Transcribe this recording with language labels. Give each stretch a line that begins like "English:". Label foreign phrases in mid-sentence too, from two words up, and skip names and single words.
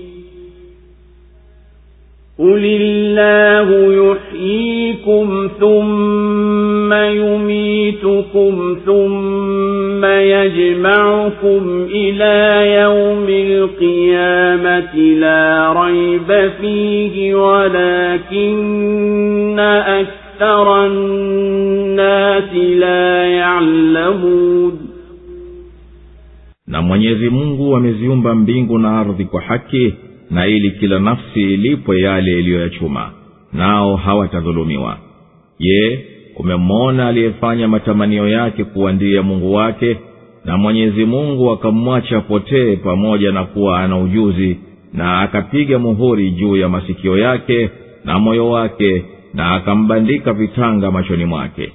Arabic: قل الله يحييكم ثم يميتكم ثم يجمعكم إلى يوم القيامة لا ريب فيه ولكن أكثر الناس لا يعلمون.
Swahili: Na Mwenyezi Mungu ameziumba mbingu na ardhi kwa haki, na ili kila nafsi ilipwe yale iliyoyachuma, nao hawatadhulumiwa. Je, umemwona aliyefanya matamanio yake kuwa ndiye Mungu wake, na Mwenyezi Mungu akamwacha potee pamoja na kuwa ana ujuzi, na akapiga muhuri juu ya masikio yake na moyo wake, na akambandika vitanga machoni mwake?